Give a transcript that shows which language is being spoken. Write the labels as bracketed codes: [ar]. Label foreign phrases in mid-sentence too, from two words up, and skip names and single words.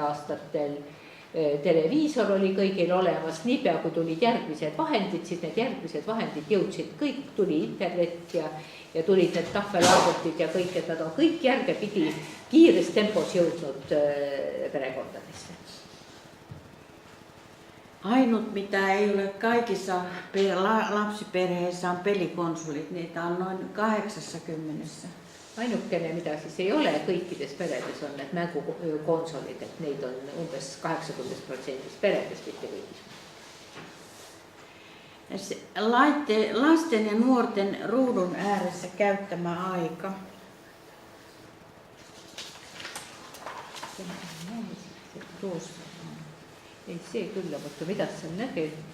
[et] aastatel televiisor oli kõigil olemas, niipea kui tulid järgmised vahendid, siis need järgmised vahendid jõudsid kõik, tuli internet ja tulid need tahvelarvutid ja kõik, et nad on kõik järgepidi kiires tempos jõudnud perekondadesse. [fi] Ainut mitä ei ole kaikissa lapsiperheissä on pelikonsolit, niitä on noin 80. [et] Ainukene, mida siis ei ole kõikides peredes on need mängukonsolid, et neid on umbes 80% peredes, mitte kõigis. [fi] Lasten ja nuorten ruudun ääressä käyttämä aika. Tuossa. Ei see kyllä, mutta mitä sen näkee?